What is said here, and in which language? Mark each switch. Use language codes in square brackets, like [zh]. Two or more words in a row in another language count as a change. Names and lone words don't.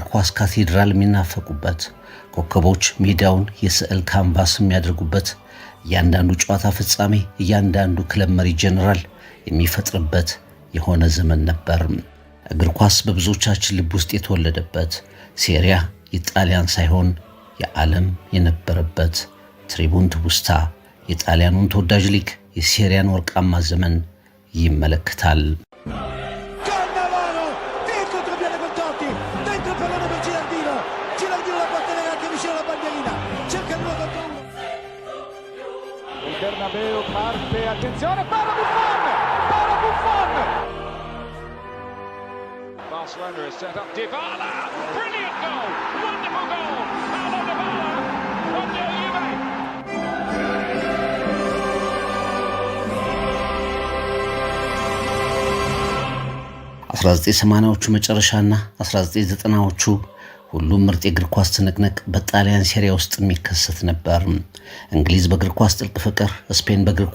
[am] ኳስ ካቴድራል የሚናፈቁበት፣ ኮከቦች ሜዳውን የስዕል ካንቫስ የሚያደርጉበት፣ እያንዳንዱ ጨዋታ ፍጻሜ እያንዳንዱ ክለብ መሪ ጀነራል የሚፈጥርበት የሆነ ዘመን ነበር። እግር ኳስ በብዙዎቻችን ልብ ውስጥ የተወለደበት፣ ሴሪያ የጣሊያን ሳይሆን የዓለም የነበረበት፣ ትሪቡን ትውስታ የጣሊያኑን ተወዳጅ ሊግ የሴሪያን ወርቃማ ዘመን ይመለከታል። [it] Bernabeu parte, attenzione, para Buffon! [en] Barcelona has set up Dybala, brilliant goal, wonderful goal, Paulo Dybala, 1-0 Juve. [am] 1980ዎቹ መጨረሻና 1990ዎቹ ሁሉም ምርጥ የእግር ኳስ ትንቅንቅ በጣሊያን ሴሪያ ውስጥ የሚከሰት ነበር። እንግሊዝ በእግር ኳስ ጥልቅ ፍቅር፣ ስፔን በእግር